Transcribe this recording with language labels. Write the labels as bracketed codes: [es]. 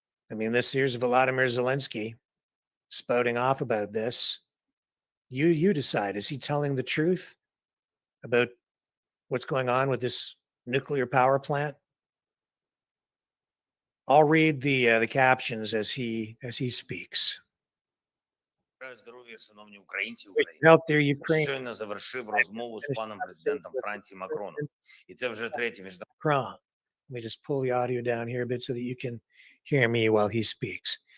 [en] I mean, here's Volodymyr Zelensky spouting off about this. You decide, is he telling the truth about what's going on with this nuclear power plant? I'll read the captions as he speaks. [uk] Здоров'я, шановні українці, [en] Out there, Ukraine. [uk] Щойно завершив розмову з паном президентом Франції Макроном. І це вже третє міжнародне. [en] Let me just pull the audio down here a bit so that you can hear me while he speaks.